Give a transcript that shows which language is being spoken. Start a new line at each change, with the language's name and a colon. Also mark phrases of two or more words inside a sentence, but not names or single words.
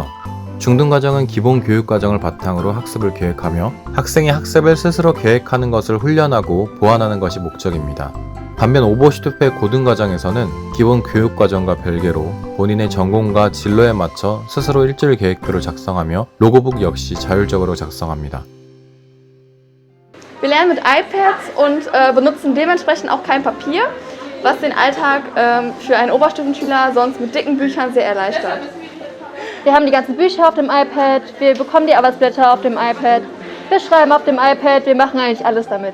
Korean: 중등과정은 기본 교육과정을 바탕으로 학습을 계획하며 학생이 학습을 스스로 계획하는 것을 훈련하고 보완하는 것이 목적입니다. 반면 오버슈트페 고등과정에서는 기본 교육과정과 별개로 본인의 전공과 진로에 맞춰 스스로 일주일 계획표를 작성하며 로그북 역시 자율적으로 작성합니다.
German: Wir lernen mit iPads und benutzen dementsprechend auch kein Papier, was den Alltag für einen Oberstufenschüler sonst mit dicken Büchern sehr erleichtert. Wir haben die ganzen Bücher auf dem iPad, wir bekommen die Arbeitsblätter auf dem iPad, wir schreiben auf dem iPad, wir machen eigentlich alles damit.